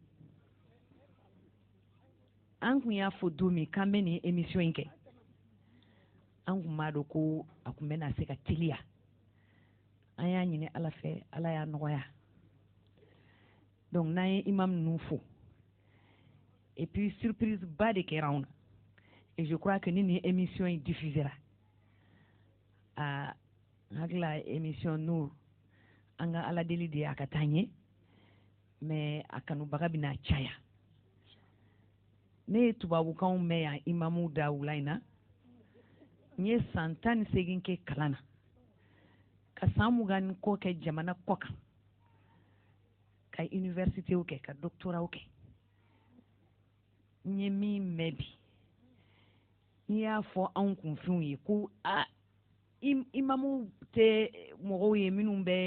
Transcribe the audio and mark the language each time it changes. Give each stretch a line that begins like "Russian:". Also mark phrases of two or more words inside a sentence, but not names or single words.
Bambara: an kun y'a fɔ don min k'an bɛ nin émission in kɛ an kun b'a dɔn ko a kun bɛna se ka teliya an y'a ɲini ala fɛ ala y'a nɔgɔya donc n'an ye imam ninnu fo
French: et puis surprise
Bambara: ba de kɛra anw na
French: et je crois que
Bambara: ni nin émission in diffusera n hakili la émission Nour an ka ala deli de ye a ka taa ɲɛ mais a kanubaga bɛna caya ne ye tubabukanw mɛn yan imamuw da wula in na n ye san 18 kɛ kalan na ka san 20 ni kɔ kɛ jamana kɔ kan ka universitéw kɛ ka doctoraw kɛ n ye min mɛn bi n'i y'a fɔ anw kunfinw ye ko imamuw tɛ mɔgɔw ye minnu